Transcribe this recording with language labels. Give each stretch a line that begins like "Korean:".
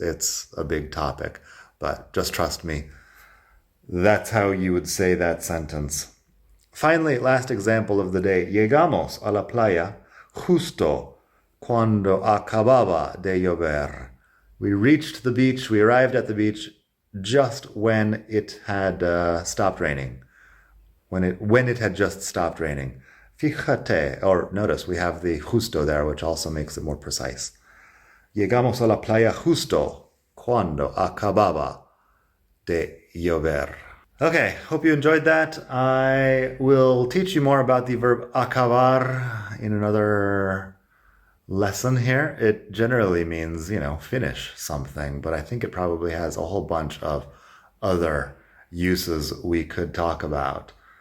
English: It's a big topic, but just trust me. That's how you would say that sentence. Finally, last example of the day.
Spanish: Llegamos a la playa justo cuando acababa de llover.
English: We reached the beach, we arrived at the beach just when it had stopped raining. When it had just stopped raining. Fíjate, or notice we have the justo there, which also makes it more precise.
Spanish: Llegamos a la playa justo cuando acababa de llover.
English: Okay, hope you enjoyed that. I will teach you more about the verb acabar in another lesson here. It generally means, finish something, but I think it probably has a whole bunch of other uses we could talk about.